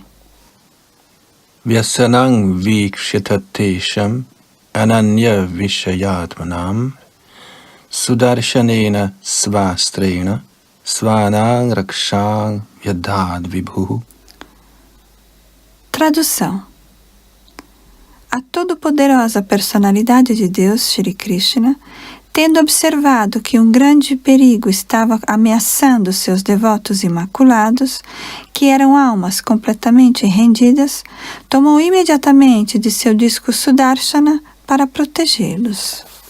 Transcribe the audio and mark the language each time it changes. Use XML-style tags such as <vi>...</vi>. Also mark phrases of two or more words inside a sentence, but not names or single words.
<sa>व्यसनं वीक्ष्य तत्तेषाम् अनन्य विषयात्मनाम् सुदर्शनेन स्वास्त्रेण स्वानां रक्षां व्यधाद् विभुः.</sa> <pt>Tradução. A todo-poderosa personalidade de Deus, Shri Krishna, tendo observado que um grande perigo estava ameaçando seus devotos imaculados, que eram almas completamente rendidas, tomou imediatamente de seu disco Sudarshana para protegê-los.</pt>